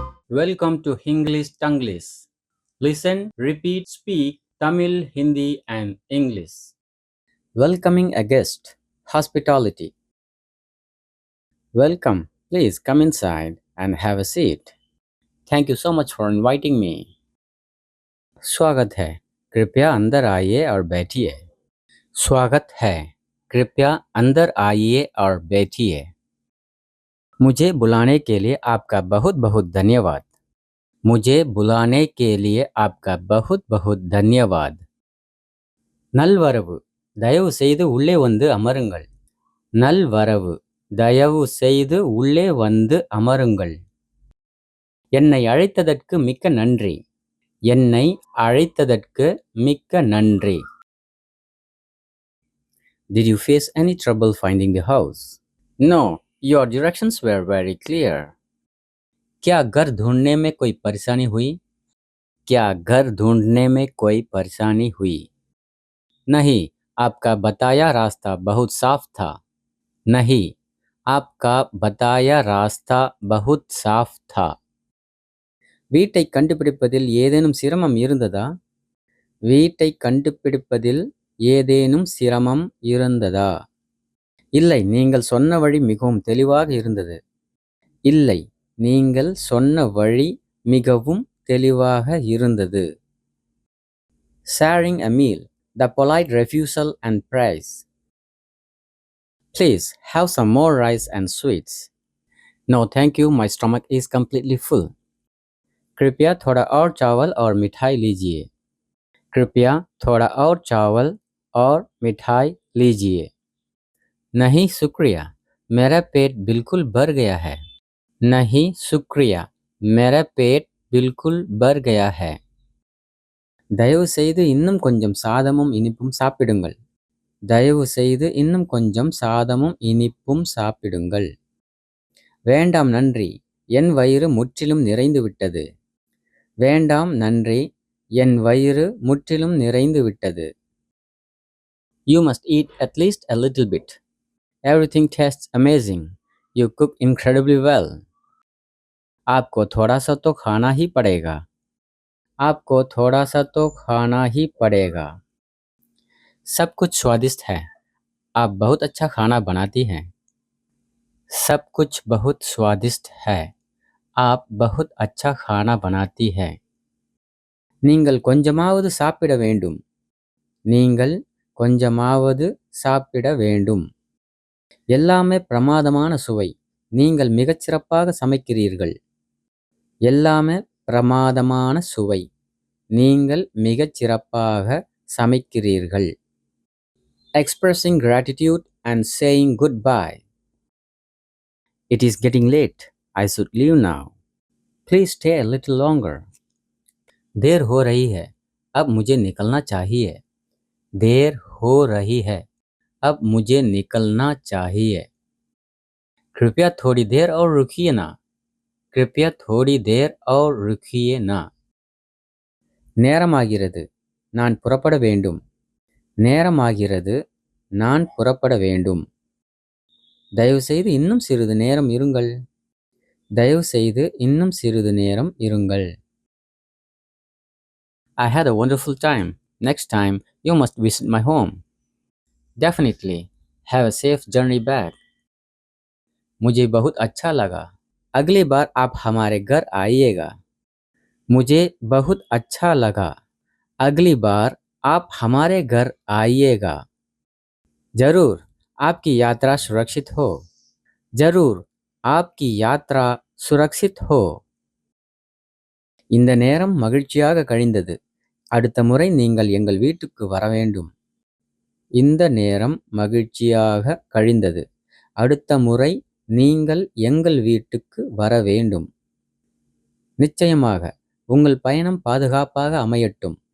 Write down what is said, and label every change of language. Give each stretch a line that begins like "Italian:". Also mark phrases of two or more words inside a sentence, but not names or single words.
English: Welcome to English Tanglish. Listen, repeat, speak Tamil, Hindi, and English. Welcoming a guest. Hospitality. Welcome. Please come inside and have a seat. Thank you so much for inviting me.
Hindi: स्वागत है, कृपया अंदर आइए और बैठिए. स्वागत है, कृपया अंदर आइए और बैठिए. मुझे बुलाने के लिए आपका बहुत बहुत धन्यवाद. मुझे बुलाने के लिए आपका बहुत बहुत धन्यवाद.
Tamil: நல்வரவு, தயவு செய்து உள்ளே வந்து அமருங்கள். நல்வரவு, தயவு செய்து உள்ளே வந்து அமருங்கள். என்னை அழைத்ததற்கு மிக்க நன்றி. என்னை அழைத்ததற்கு மிக்க நன்றி.
English: Did you face any trouble finding the house? No, your directions were very clear.
Hindi: क्या घर ढूंढने में कोई परेशानी हुई? क्या घर ढूंढने में कोई परेशानी हुई? नहीं, आपका बताया रास्ता बहुत साफ था. नहीं, आपका बताया रास्ता बहुत साफ था.
Tamil: வீட்டை கண்டுபிடிப்பதில் ஏதேனும் சிரமம் இருந்ததா? வீட்டை கண்டுபிடிப்பதில் ஏதேனும் சிரமம் இருந்ததா? இல்லை, நீங்கள் சொன்ன வழி மிகவும் தெளிவாக இருந்தது. இல்லை, நீங்கள் சொன்ன வழி மிகவும் தெளிவாக இருந்தது.
English: Sharing a meal, the polite refusal and praise. Please have some more rice and sweets. No, thank you, my stomach is completely full.
Hindi: कृपया थोड़ा और चावल और मिठाई लीजिए. कृपया थोड़ा और चावल और मिठाई लीजिए. नहीं शुक्रिया, मेरा पेट बिल्कुल भर गया है. नहीं शुक्रिया, मेरा पेट बिल्कुल भर गया है.
Tamil: தயவு செய்து இன்னும் கொஞ்சம் சாதமும் இனிப்பும் சாப்பிடுங்கள். தயவு செய்து இன்னும் கொஞ்சம் சாதமும் இனிப்பும் சாப்பிடுங்கள். வேண்டாம் நன்றி, என் வயிறு முற்றிலும் நிறைந்து விட்டது. வேண்டாம் நன்றி, என் வயிறு முற்றிலும் நிறைந்து விட்டது.
English: You must eat at least a little bit. Everything tastes amazing. You cook incredibly well.
Hindi: आपको थोड़ा सा तो खाना ही पड़ेगा. आपको थोड़ा सा तो खाना ही पड़ेगा. सब कुछ स्वादिष्ट है. आप बहुत अच्छा खाना बनाती हैं. सब कुछ बहुत स्वादिष्ट है. आप बहुत अच्छा खाना बनाती हैं.
Tamil: நீங்கள் கொஞ்சமாவது சாப்பிட வேண்டும். நீங்கள் கொஞ்சமாவது சாப்பிட வேண்டும். எல்லாமே பிரமாதமான சுவை. நீங்கள் மிகச்சிறப்பாக சமைக்கிறீர்கள். எல்லாமே பிரமாதமான சுவை. நீங்கள் மிகச்சிறப்பாக சமைக்கிறீர்கள்.
English: Expressing gratitude and saying goodbye. It is getting late. I should leave now. Please stay a little longer.
Hindi: देर हो रही है. अब मुझे निकलना चाहिए. देर हो रही है. अब मुझे निकलना चाहिए. कृपया थोड़ी देर और रुकिए ना. कृपया थोड़ी देर और रुकिए ना.
Tamil: நேரமாகிறது, நான் புறப்பட வேண்டும். நேரமாகிறது, நான் புறப்பட வேண்டும். தயவு செய்து இன்னும் சிறிது நேரம் இருங்கள். தயவு செய்து இன்னும் சிறிது நேரம் இருங்கள்.
English: I had a wonderful time. Next time you must visit my home. Definitely. Have a safe journey back.
Hindi: मुझे बहुत अच्छा लगा. अगली बार आप हमारे घर आइएगा. मुझे बहुत अच्छा लगा. अगली बार आप हमारे घर आइएगा. जरूर, आपकी यात्रा सुरक्षित हो. जरूर, आपकी यात्रा सुरक्षित हो.
Tamil: இந்த நேரம் மகிழ்ச்சியாக கழிந்தது. அடுத்த முறை நீங்கள் எங்கள் வீட்டுக்கு வர வேண்டும். இந்த நேரம் மகிழ்ச்சியாக கழிந்தது. அடுத்த முறை நீங்கள் எங்கள் வீட்டுக்கு வர வேண்டும். நிச்சயமாக, உங்கள் பயணம் பாதுகாப்பாக அமையட்டும்.